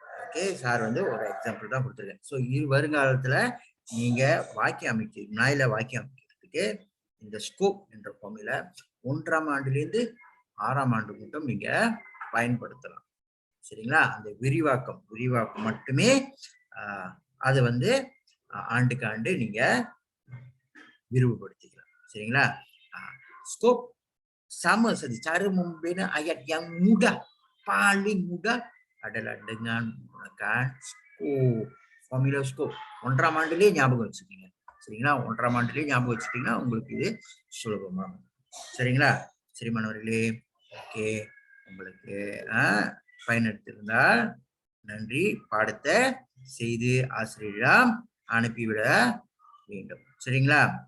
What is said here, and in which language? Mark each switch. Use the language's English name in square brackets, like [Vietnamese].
[Tamil] Okay, sir வந்து ஒரு example தான் கொடுத்துருக்கேன். ஸோ வருங்காலத்துல நீங்க வாக்கியம் நாயில வாக்கியம் அமைக்கிறதுக்கு இந்த ஸ்கோப் என்ற ஃபார்முலா 1ஆம் ஆண்டிலிருந்து 6ஆம் ஆண்டு மட்டும் நீங்க பயன்படுத்தலாம். சரிங்களா? அந்த விரிவாக்கம் மட்டுமே அது வந்து ஆண்டுக்கு ஆண்டு நீங்க விரிவுபடுத்திக்கலாம். சரிங்களா? [Malay] Skop sama saja. Cara membina ayat yang mudah, paling mudah adalah dengan menggunakan skop. Formula skop. [Tamil] 1ஆம் ஆண்டிலே ஞாபகம் வச்சுக்கீங்க. சரிங்களா? 1ஆம் ஆண்டிலே ஞாபகம் வச்சுட்டீங்கன்னா உங்களுக்கு இது சுலபமா. சரிங்களா? சரி மாணவர்களே. ஓகே, உங்களுக்கு பயனளித்திருந்தால் நன்றி. பாடத்தை செய்து ஆசிரியரிடம் அனுப்பிவிட வேண்டும். சரிங்களா?